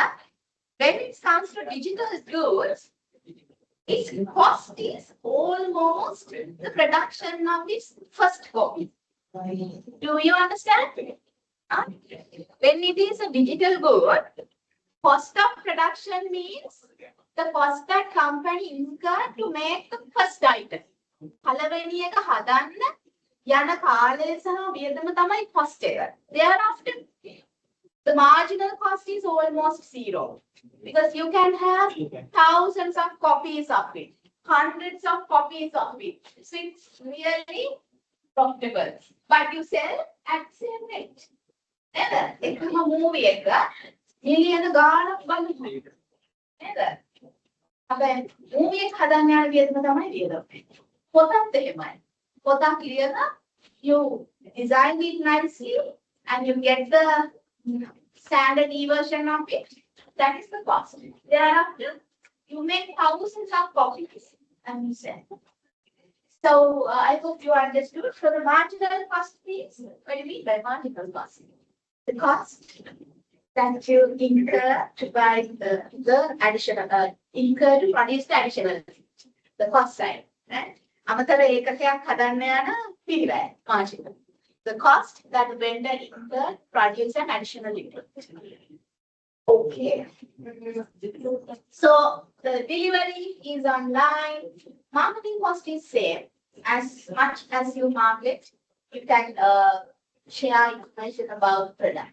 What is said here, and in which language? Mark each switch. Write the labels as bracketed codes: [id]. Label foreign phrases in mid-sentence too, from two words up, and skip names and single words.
[en] When it comes to digital goods, its cost is almost the production of its first copy. Do you understand? When it is a digital good, cost of production means the cost that company incurred to make the first item. [si] පළවෙනි එක හදන්න යන කාලය සහ වියදම තමයි cost එක. [en] Thereafter, the marginal cost is almost 0, because you can have thousands of copies of it, hundreds of copies of it. So it's really profitable, but you sell at the same rate. [si] එකම movie එක මිලියන ගාණක් බලනවා. නේද? හැබැයි movie එක හදන්න යන වියදම තමයි වියදම. පොතත් එහෙමයි. පොතක් ලියලා [en] you design it nicely and you get the standard e-version of it. That is the cost. Thereafter, you make thousands of copies and you sell. So I hope you understood. So the marginal cost means, what do you mean by marginal cost? The cost that you incur to buy the additional, incur to produce the additional, the cost side, right? [si] අමතර ඒකකයක් හදන්න යන පිළිවෙල margin. [en] The cost that the vendor incur produce an additional unit. Okay. So the delivery is online. Marketing cost is same. As much as you market, you can share information about product.